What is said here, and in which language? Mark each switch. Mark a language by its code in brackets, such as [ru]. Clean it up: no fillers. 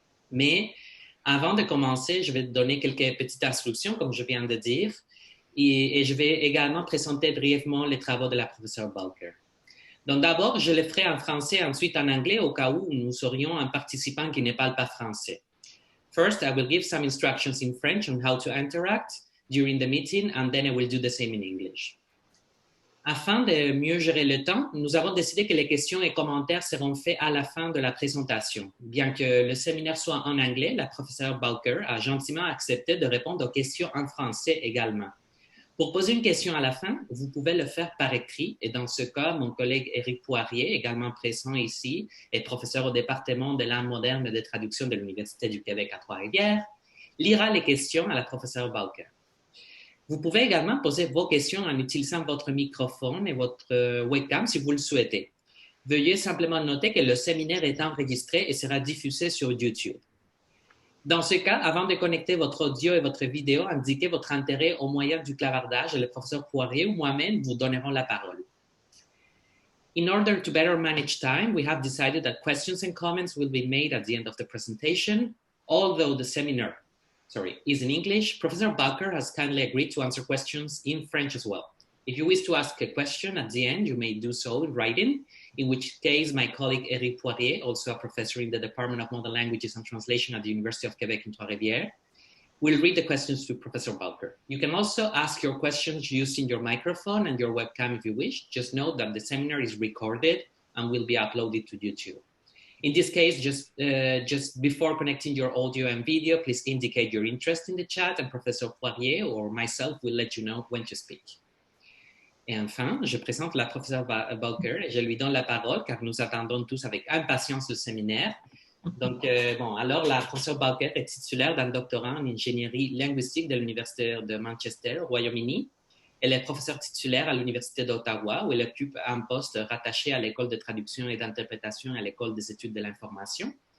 [fr] Mais avant de commencer, je vais donner quelques petites instructions, comme je viens de dire, et je vais également présenter brièvement les travaux de la professeure Bowker. Donc d'abord, je le ferai en français, ensuite en anglais, au cas où nous aurions un participant qui ne parle pas français. [en] First, I will give some instructions in French on how to interact during the meeting, and then I will do the same in English. [fr] Afin de mieux gérer le temps, nous avons décidé que les questions et commentaires seront faits à la fin de la présentation. Bien que le séminaire soit en anglais, la professeure Bowker a gentiment accepté de répondre aux questions en français également. Pour poser une question à la fin, vous pouvez le faire par écrit et dans ce cas, mon collègue Éric Poirier, également présent ici, et professeur au département de langue moderne et de traduction de l'Université du Québec à Trois-Rivières, lira les questions à la professeure Bowker. Vous pouvez également poser vos questions en utilisant votre microphone et votre webcam si vous le souhaitez. Veuillez simplement noter que le séminaire est enregistré et sera diffusé sur YouTube. Dans ce cas, avant de connecter votre audio et votre vidéo, indiquez votre intérêt au moyen du clavardage et le professeur Poirier ou moi-même vous donnerons la parole. [en] In order to better manage time, we have decided that questions and comments will be made at the end of the presentation. Although the seminar is in English, Professor Bowker has kindly agreed to answer questions in French as well. If you wish to ask a question at the end, you may do so in writing, in which case my colleague Éric Poirier, also a professor in the Department of Modern Languages and Translation at the University of Quebec in Trois-Rivières, will read the questions to Professor Bowker. You can also ask your questions using your microphone and your webcam if you wish. Just note that the seminar is recorded and will be uploaded to YouTube. In this case, just before connecting your audio and video, please indicate your interest in the chat and Professor Poirier or myself will let you know when to speak. [fr] Et enfin, je présente la professeure Bowker et je lui donne la parole car nous attendons tous avec impatience le séminaire. Donc, alors la professeure Bowker est titulaire d'un doctorat en ingénierie linguistique de l'Université de Manchester au Royaume-Uni. Elle est professeure titulaire à l'Université d'Ottawa où elle occupe un poste rattaché à l'école de traduction et d'interprétation à l'école des études de l'information.